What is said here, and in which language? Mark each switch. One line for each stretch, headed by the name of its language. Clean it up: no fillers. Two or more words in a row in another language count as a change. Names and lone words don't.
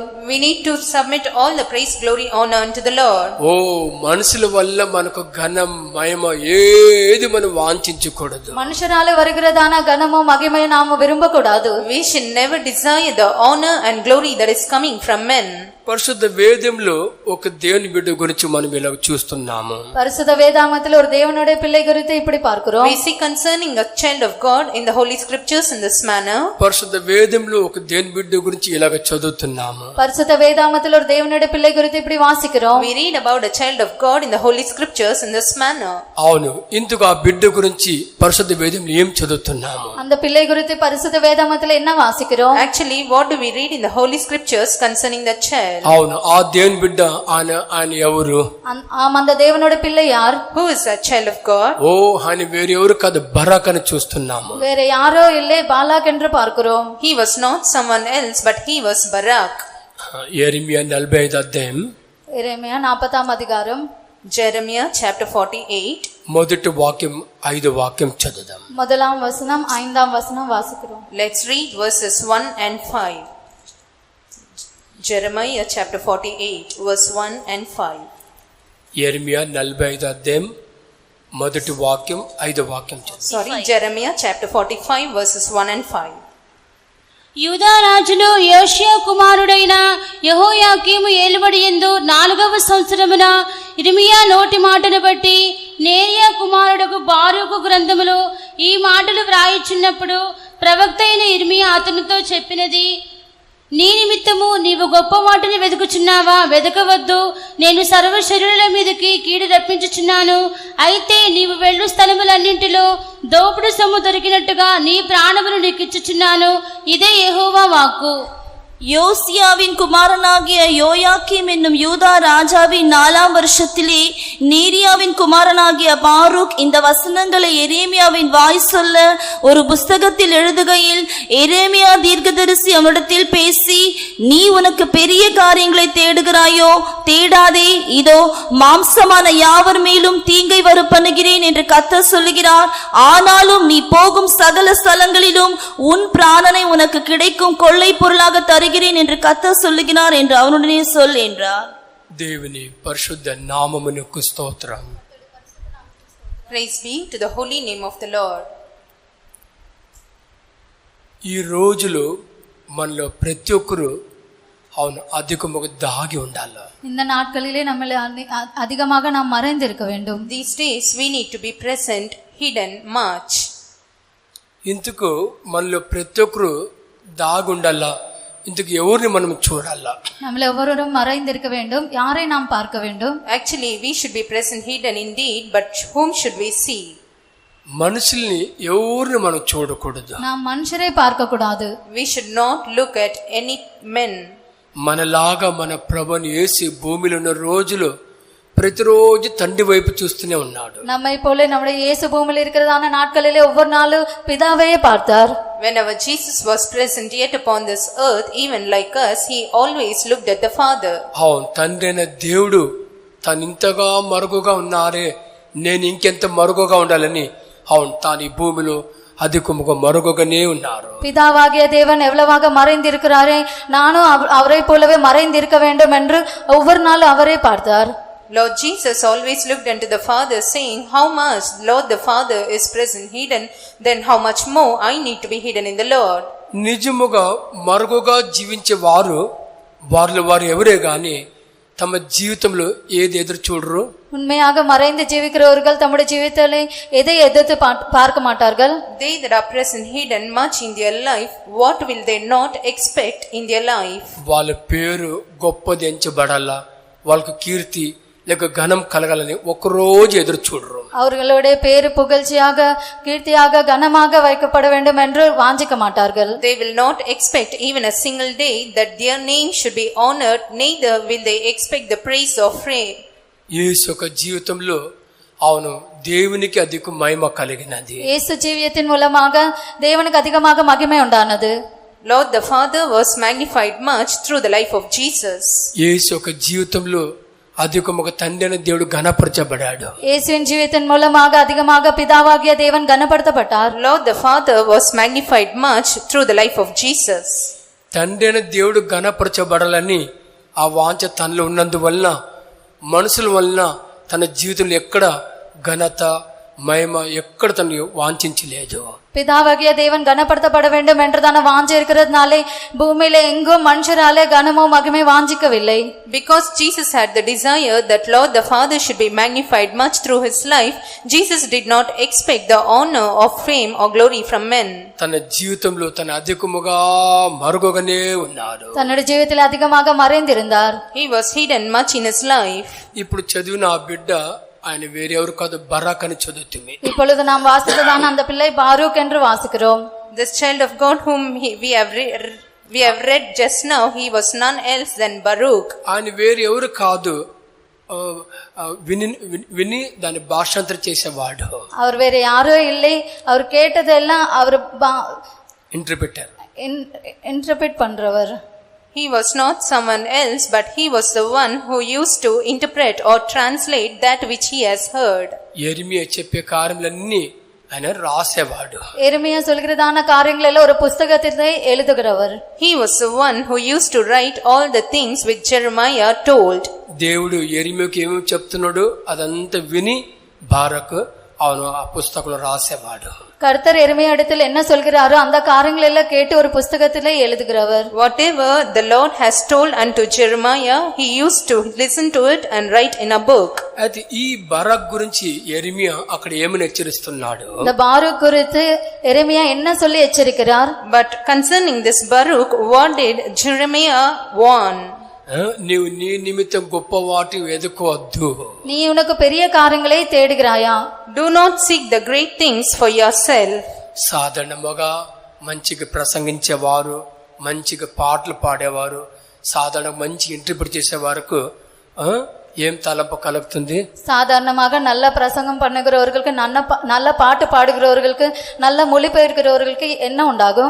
English: We need to submit all the praise, glory, honor unto the Lord.
Telugu: ఓ మనుషుల వల్ల మనకు ఘనం మహిమ ఏది మనం వాంఛించకూడదు.
Tamil: மனுஷராலே வருகிறதான கனமும் மகிமையும் நாம விரும்ப கூடாது.
English: We should never desire the honor and glory that is coming from men.
Telugu: పరిశుద్ధ వేదంలో ఒక దేవుని బిడ్డ గురించి మనం ఇలా చూస్తున్నాము.
Tamil: பரிசுத்த வேதாகமத்தில் ஒரு தேவனுடைய பிள்ளை குறித்து இப்படி பார்க்கிறோம்.
English: We see concerning a child of God in the holy scriptures in this manner.
Telugu: పరిశుద్ధ వేదంలో ఒక దేవుని బిడ్డ గురించి ఇలాగ చదువుతున్నాము.
Tamil: பரிசுத்த வேதாகமத்தில் ஒரு தேவனுடைய பிள்ளை குறித்து இப்படி வாசிக்கிறோம்.
English: We read about a child of God in the holy scriptures in this manner.
Telugu: అవును, ఇందుకు ఆ బిడ్డ గురించి పరిశుద్ధ వేదంలో ఏం చదువుతున్నాము?
Tamil: அந்த பிள்ளை குறித்து பரிசுத்த வேதாகமத்தில் என்ன வாசிக்கிறோம்?
English: Actually, what do we read in the holy scriptures concerning the child?
Telugu: అవును, ఆ దేవుని బిడ్డ ఆయన ఎవరు?
Tamil: அந்த தேவனுடைய பிள்ளை யார்?
English: Who is that child of God?
Telugu: ఓ ఆయన వేరెవరు కాదు, బరాక్ అని చూస్తున్నాం. చూస్తున్నాము.
Tamil: வேற யாரோ இல்லை, பாலாக் என்று பார்க்கிறோம்.
English: He was not someone else, but he was Barak.
Telugu: యెరెమియా 45 అధ్యాయం
Tamil: எரேமியா 40ஆம் அதிகாரம்
English: Jeremiah chapter 48.
Telugu: మొదటి వాక్యం 5 వాక్యం చదువుదాం.
Tamil: முதலாம் வசனம் 5ஆம் வசனம் வாசிக்கிறோம்.
English: Let's read verses 1 and 5. Jeremiah chapter 48 verse 1 and 5.
Telugu: యెరెమియా 45 అధ్యాయం మొదటి వాక్యం 5 వాక్యం చదువు.
English: Sorry, Jeremiah chapter 45 verses 1 and 5.
Telugu: యూదా రాజులు యోషియా కుమారుడైన యెహోయాకీము ఏలుబడియందు 4వ సంవత్సరమున ఇర్మియా నోటి మాటను బట్టి నేరియా కుమారుడకు బారూకు గ్రంథములో ఈ మాటలు వ్రాయిచున్నప్పుడు ప్రవక్త అయిన ఇర్మియా అతనితో చెప్పినది, నీ నిమిత్తము నీవు గొప్ప మాటని వెతుకుచున్నావా? వెతకవద్దు, నేను సర్వ శరీరుల మీదకి కీడు రప్పించుచున్నాను. అయితే నీవు వెళ్ళు స్థలములన్నింటిలో దోపుడు సొమ్ము దొరికినట్టుగా నీ ప్రాణములు నీకిచ్చుచున్నాను. ఇదే యెహోవా వాక్కు.
Tamil: யோசியாவின் குமாரனாகிய யோயாக்கீம் என்னும் யூதா ராஜாவின் 4ஆம் வருஷத்திலே நேரியாவின் குமாரனாகிய பாரூக் இந்த வசனங்களை எரேமியாவின் வாய் சொல்ல ஒரு புஸ்தகத்தில் எழுதுகையில், எரேமியா தீர்க்கதரிசி அவனிடத்தில் பேசி, நீ உனக்கு பெரிய காரியங்களை தேடுகிறாயோ? தேடாதே, இதோ மாம்சமான யாவர் மேலும் தீங்கை வரப்பண்ணுகிறேன் என்று கர்த்தர் சொல்லுகிறார். ஆனாலும் நீ போகும் சகல ஸ்தலங்களிலும் உன் பிராணனை உனக்கு கிடைக்கும் கொள்ளை பொருளாக தருகிறேன் என்று கர்த்தர் சொல்லுகிறார் என்று அவனுடனே சொல் என்றார்.
Telugu: దేవుని పరిశుద్ధ నామమునకు స్తోత్రం.
English: Praise be to the holy name of the Lord.
Telugu: ఈ రోజులు మనలో ప్రతి ఒక్కరు అవును అధికముగా దాగి ఉండాలి.
Tamil: இந்த நாட்களிலே நம்மளை அதிகமாக நாம் மறைந்திருக்க வேண்டும்.
English: These days we need to be present, hidden much.
Telugu: ఇందుకు మనలో ప్రతి ఒక్కరు దాగి ఉండాలా. ఇందుకు ఎవరిని మనం చూడాలా?
Tamil: நம்மள ஒவ்வொருவரும் மறைந்திருக்க வேண்டும். யாரை நாம் பார்க்க வேண்டும்?
English: Actually, we should be present, hidden indeed, but whom should we see?
Telugu: మనుషుల్ని ఎవరిని మనం చూడకూడదు.
Tamil: நாம் మనుషரை பார்க்க கூடாது.
English: We should not look at any men.
Telugu: మనలాగా మన ప్రభుని యేసు భూమిలో ఉన్న రోజులు ప్రతిరోజు తండ్రి వైపు చూస్తూనే ఉన్నాడు.
Tamil: நம்மை போல நம்முடைய இயேசு பூமியில் இருக்கிறதான நாட்களிலே ஒவ்வொரு நாளும் பிதாவையே பார்த்தார்.
English: Whenever Jesus was present yet upon this earth, even like us, he always looked at the Father.
Telugu: అవును, తండ్రి అయిన దేవుడు తను ఇంతగా మరుగుగా ఉన్నారే, నేను ఇంకెంత మరుగుగా ఉండాలని అవును తాను ఈ భూమిలో అధికమాక మరుగుగనే ఉన్నారు.
Tamil: பிதாவாகிய தேவன் எவ்வளவாக மறைந்திருக்கிறாரே, நானும் அவரை போலவே மறைந்திருக்க வேண்டும் என்று ஒவ்வொரு நாளும் அவரே பார்த்தார்.
English: Lord Jesus always looked unto the Father, saying, how much Lord the Father is present hidden, then how much more I need to be hidden in the Lord.
Telugu: నిజముగా మరుగుగా జీవించే వారు ఎవరే గాని తమ జీవితంలో ఏది ఎదురు చూడరు.
Tamil: உண்மையாக மறைந்து ஜீவிக்கிறவர்கள் தம்முடைய ஜீவிதத்தை எதை எதிர்த்து பார்க்க மாட்டார்கள்.
English: They that are present hidden much in their life, what will they not expect in their life?
Telugu: వాళ్ళ పేరు గొప్పది ఎంచబడాలా, వాళ్ళకు కీర్తి లేక ఘనం కలగాలని ఒక్కరోజు ఎదురు చూడరు.
Tamil: அவர்களுடைய பேரு புகழ்ச்சியாக கீர்த்தியாக கனமாக வைக்கப்பட வேண்டும் என்று வாஞ்சிக்க மாட்டார்கள்.
English: They will not expect even a single day that their name should be honored, neither will they expect the praise of fame.
Telugu: యేసు యొక్క జీవితంలో అవును దేవునికి అధిక మహిమ కలిగినది.
Tamil: இயேசு ஜீவிதத்தின் மூலமாக தேவனுக்கு அதிகமாக மகிமை உண்டானது.
English: Lord the Father was magnified much through the life of Jesus.
Telugu: యేసు యొక్క జీవితంలో అధికముగా తండ్రి అయిన దేవుడు ఘనపరచబడాడు.
Tamil: இயேசுவின் ஜீவிதத்தின் மூலமாக அதிகமாக பிதாவாகிய தேவன் கனப்படுத்தப்பட்டார்.
English: Lord the Father was magnified much through the life of Jesus.
Telugu: తండ్రి అయిన దేవుడు ఘనపరచబడాలని ఆ వాంఛ తనలో ఉన్నందువలన మనుషుల వలన తన జీవితంలో ఎక్కడ ఘనత మహిమ ఎక్కడ తను వాంఛించలేదు.
Tamil: பிதாவாகிய தேவன் கனப்படுத்தப்பட வேண்டும் என்றதான வாஞ்சை இருக்கிறதுனாலே பூமியில எங்கும் மனுஷராலே கனமோ மகிமை வாஞ்சிக்கவில்லை.
English: Because Jesus had the desire that Lord the Father should be magnified much through his life, Jesus did not expect the honor of fame or glory from men.
Telugu: తన జీవితంలో తన అధికముగా మరుగుగానే ఉన్నాడు.
Tamil: தன்னுடைய ஜீவிதத்தில் அதிகமாக மறைந்திருந்தார்.
English: He was hidden much in his life.
Telugu: ఇప్పుడు చదివిన ఆ బిడ్డ ఆయన వేరెవరు కాదు, బరాక్ అని చదువుతుంది.
Tamil: இப்பொழுது நாம் வாசித்ததான அந்த பிள்ளை பாரூக் என்று வாசிக்கிறோம்.
English: This child of God whom we have read just now, he was none else than Baruch.
Telugu: ఆయన వేరెవరు కాదు, విని దాన్ని భాషాంతరం చేసేవాడు.
Tamil: அவர் வேற யாரோ இல்லை, அவர் கேட்டதெல்லாம் அவர்
Telugu: ఇంటర్ప్రిటర్,
Tamil: இன்டர்பிரட் பண்றவர்.
English: He was not someone else, but he was the one who used to interpret or translate that which he has heard.
Telugu: యెరెమీయా చెప్పే కార్యములన్నీ ఆయన రాసేవాడు.
Tamil: எரேமியா சொல்கிறதான காரியங்கள் எல்லாம் ஒரு புத்தகத்திலே எழுதுகிறவர்.
English: He was the one who used to write all the things which Jeremiah told.
Telugu: దేవుడు యెరెమీయాకి ఏమేమి చెప్తున్నాడు అదంతా విని బారక్ அவನು ఆ పుస్తకంలో రాసేవాడు.
Tamil: கர்த்தர் எரேமியா இடத்தில் என்ன சொல்கிறாரோ அந்த காரியங்கள் எல்லாம் கேட்டு ஒரு புத்தகத்திலே எழுதுகிறவர்.
English: Whatever the Lord has told unto Jeremiah, he used to listen to it and write in a book.
Telugu: అయితే ఈ బారక్ గురించి యెరెమీయా అక్కడ ఏమని హెచ్చరిస్తున్నాడు?
Tamil: இந்த பாரூக் குறித்து எரேமியா என்ன சொல்லி எச்சரிக்கிறார்?
English: But concerning this Baruch, what did Jeremiah warn?
Telugu: నీవు నీ నిమిత్తం గొప్ప వాటి వెతుకోవద్దు.
Tamil: நீ உனக்கு பெரிய காரியங்களை தேடுகிறாயா?
English: Do not seek the great things for yourself.
Telugu: సాధారణంగా మంచిగా ప్రసంగించేవారు, మంచిగా పాటలు పాడేవారు, సాధారణ మంచి ఇంటర్ప్రిట్ చేసే వారికి ఏం తలంపు కలుగుతుంది?
Tamil: சாதாரணமாக நல்ல பிரசங்கம் பண்ணுகிறவர்களுக்கு, நல்ல பாட்டு பாடுகிறவர்களுக்கு, நல்ல மொழிபெயர்க்கிறவர்களுக்கு என்ன உண்டாகும்?